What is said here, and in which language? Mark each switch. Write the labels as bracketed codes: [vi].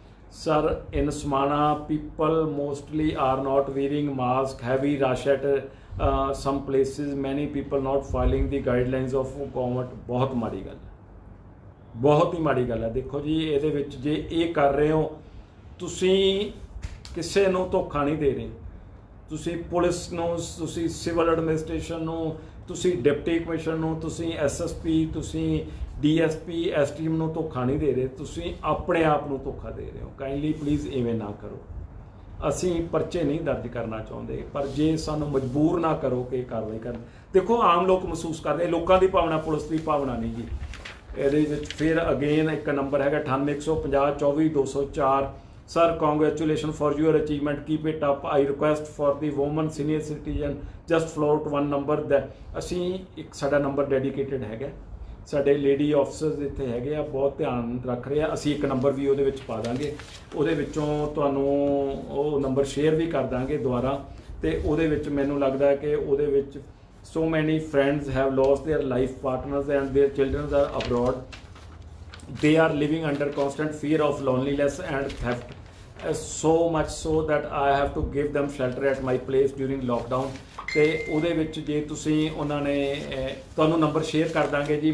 [en] Sir, in Smana, people mostly are not wearing mask. Heavy rush at some places. Many people not following the guidelines of government. [pa] बहुत माड़ी गल है, बहुत ही माड़ी गल है। [hi] देखो जी, [pa] ਇਹਦੇ ਵਿੱਚ ਜੇ ਇਹ ਕਰ ਰਹੇ ਹੋ, ਤੁਸੀਂ ਕਿਸੇ ਨੂੰ ਧੋਖਾ ਨਹੀਂ ਦੇ ਰਹੇ। ਤੁਸੀਂ ਪੁਲਿਸ ਨੂੰ, ਤੁਸੀਂ ਸਿਵਲ ਐਡਮਿਨਿਸਟ੍ਰੇਸ਼ਨ ਨੂੰ, ਤੁਸੀਂ ਡਿਪਟੀ ਕਮਿਸ਼ਨਰ ਨੂੰ, ਤੁਸੀਂ ਐਸਐਸਪੀ, ਤੁਸੀਂ ਡੀਐਸਪੀ, ਐਸਟੀਐਮ ਨੂੰ ਧੋਖਾ ਨਹੀਂ ਦੇ ਰਹੇ, ਤੁਸੀਂ ਆਪਣੇ ਆਪ ਨੂੰ ਧੋਖਾ ਦੇ ਰਹੇ ਹੋ। ਕਾਈਂਡਲੀ ਪਲੀਜ਼ ਇਵੇਂ ਨਾ ਕਰੋ। ਅਸੀਂ ਪਰਚੇ ਨਹੀਂ ਦਰਜ ਕਰਨਾ ਚਾਹੁੰਦੇ, ਪਰ ਜੇ ਸਾਨੂੰ ਮਜਬੂਰ ਨਾ ਕਰੋ ਕਿ ਕਾਰਵਾਈ ਕਰਨ। ਦੇਖੋ, ਆਮ ਲੋਕ ਮਹਿਸੂਸ ਕਰਦੇ, ਲੋਕਾਂ ਦੀ ਭਾਵਨਾ ਪੁਲਿਸ ਦੀ ਭਾਵਨਾ ਨਹੀਂ ਜੀ। ਇਹਦੇ ਵਿੱਚ ਫਿਰ ਅਗੇਨ ਇੱਕ ਨੰਬਰ ਹੈਗਾ 9815024204। [en] Sir, congratulations for your achievement. Keep it up. I request for the woman senior citizen just float one number that [pa] ਅਸੀਂ ਇੱਕ ਸਾਡਾ ਨੰਬਰ ਡੈਡੀਕੇਟਡ ਹੈਗਾ, ਸਾਡੇ ਲੇਡੀ ਆਫਿਸਰਸ ਇੱਥੇ ਹੈਗੇ ਆ, ਬਹੁਤ ਧਿਆਨ ਰੱਖ ਰਹੇ ਆ। ਅਸੀਂ ਇੱਕ ਨੰਬਰ ਵੀ ਉਹਦੇ ਵਿੱਚ ਪਾ ਦਾਂਗੇ, ਉਹਦੇ ਵਿੱਚੋਂ ਤੁਹਾਨੂੰ ਉਹ ਨੰਬਰ ਸ਼ੇਅਰ ਵੀ ਕਰ ਦਾਂਗੇ ਦੁਬਾਰਾ। ਤੇ ਉਹਦੇ ਵਿੱਚ ਮੈਨੂੰ ਲੱਗਦਾ ਕਿ ਉਹਦੇ ਵਿੱਚ [en] so many friends have lost their life partners and their children are abroad. They are living under constant fear of loneliness and theft. So much so that I have to give them shelter at my place during lockdown. [pa] ਤੇ ਉਹਦੇ ਵਿੱਚ ਜੇ ਤੁਸੀਂ ਉਹਨਾਂ ਨੇ ਤੁਹਾਨੂੰ number share ਕਰ ਦਾਂਗੇ ਜੀ।